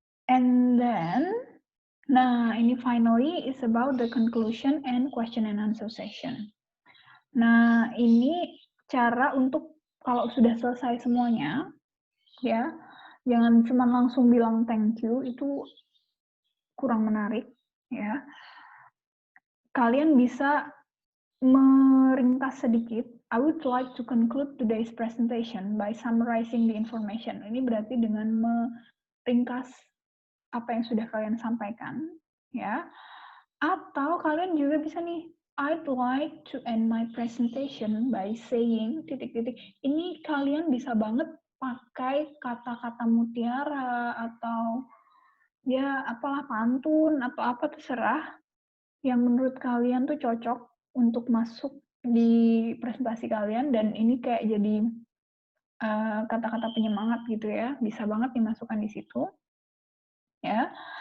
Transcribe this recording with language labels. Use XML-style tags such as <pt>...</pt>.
<en>And then,</en> <id>nah ini</id> <en>finally is about the conclusion and question and answer session.</en> <id>Nah ini cara untuk kalau sudah selesai semuanya, ya, jangan cuma langsung bilang</id> <en>thank you,</en> <id>itu kurang menarik, ya. Kalian bisa meringkas sedikit.</id> <en>I would like to conclude today's presentation by summarizing the information.</en> <id>Ini berarti dengan meringkas apa yang sudah kalian sampaikan, ya. Atau kalian juga bisa nih,</id> <en>I'd like to end my presentation by saying</en> <id>titik-titik. Ini kalian bisa banget pakai kata-kata mutiara atau ya apalah pantun atau apa terserah yang menurut kalian tuh cocok untuk masuk di presentasi kalian dan ini kayak jadi kata-kata penyemangat gitu ya, bisa banget dimasukkan di situ, ya.</id>